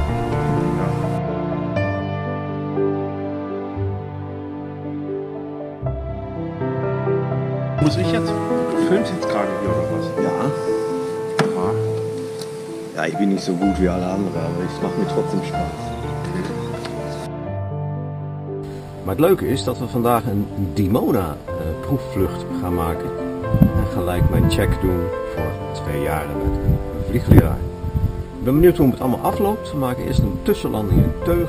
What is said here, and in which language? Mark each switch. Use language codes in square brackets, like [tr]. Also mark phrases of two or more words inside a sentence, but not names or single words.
[de] Muss ich jetzt? Du filmst jetzt gerade hier oder was? Ja. Aha. Ja, ich bin nicht so gut wie alle anderen, aber es macht mir trotzdem Spaß. [nl] Maar het leuke is dat we vandaag een Dimona proefvlucht gaan maken. En gelijk mijn check doen voor 2 jaren met een vliegleraar. Ik ben benieuwd hoe het allemaal afloopt. We maken eerst een tussenlanding in Teugen.